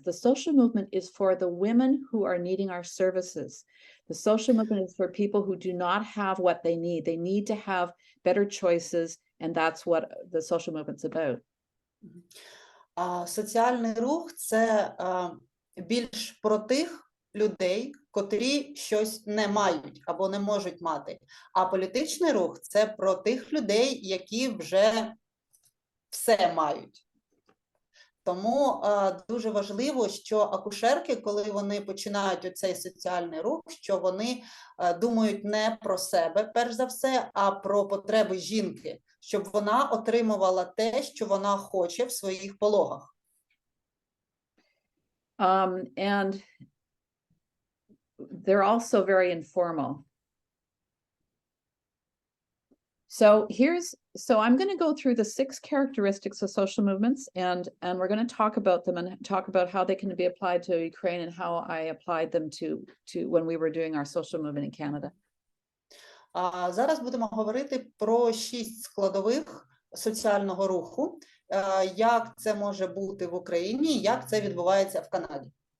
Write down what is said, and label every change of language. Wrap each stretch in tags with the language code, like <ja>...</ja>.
<en>The social movement is for the women who are needing our services. The social movement is for people who do not have what they need. They need to have better choices, and that's what the social movement's about.</en> <uk>Соціальний рух – це більш про тих людей, котрі щось не мають або не можуть мати. А політичний рух – це про тих людей, які вже все мають. Тому дуже важливо, що акушерки, коли вони починають оцей соціальний рух, що вони думають не про себе, перш за все, а про потреби жінки, щоб вона отримувала те, що вона хоче в своїх пологах.</uk> <en>And they're also very informal. So I'm going to go through the 6 characteristics of social movements, and we're going to talk about them and talk about how they can be applied to Ukraine and how I applied them to when we were doing our social movement in Canada.</en> <uk>Зараз будемо говорити про 6 складових соціального руху, як це може бути в Україні, як це відбувається в Канаді.</uk>